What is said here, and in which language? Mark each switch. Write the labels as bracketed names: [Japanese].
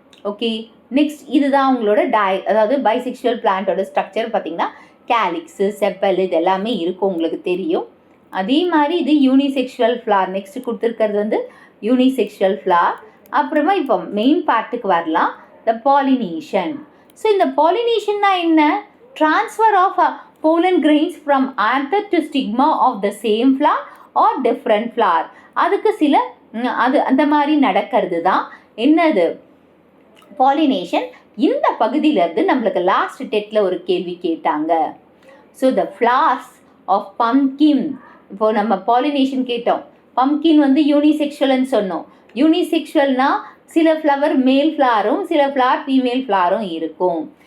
[Tamil] Okay, next இதுதான் உங்களோட அதாவது பைசெக்ஷுவல் பிளான்ட்டோட ஸ்ட்ரக்சர் பார்த்தீங்கன்னா கேலிக்ஸு, செப்பல் இது எல்லாமே இருக்கும், உங்களுக்கு தெரியும். அதே மாதிரி இது யூனிசெக்ஷுவல் ஃப்ளார். நெக்ஸ்ட் கொடுத்துருக்கிறது வந்து யூனிசெக்ஷுவல் ஃப்ளார். அப்புறமா இப்போ மெயின் பார்ட்டுக்கு வரலாம், த பாலினேஷன். ஸோ இந்த பாலினேஷன்னா என்ன? [English] Transfer of pollen grains from anther to stigma of the same flower or different flower. [Tamil] அதுக்கு சில அந்த மாதிரி நடக்கிறது தான் என்னது பாலினேஷன். இந்த பகுதியிலேருந்து நம்மளுக்கு லாஸ்ட் டெட்டில் ஒரு கேள்வி கேட்டாங்க. [English] so the flowers of pumpkin, [Tamil] இப்போது நம்ம பாலினேஷன் கேட்டோம். பம்கின் வந்து யூனிசெக்ஷுவல்னு சொன்னோம். யூனிசெக்ஷுவல்னா சில ஃப்ளவர் மேல் ஃப்ளாரும் சில ஃப்ளார் ஃபீமேல் ஃப்ளாரும் இருக்கும்.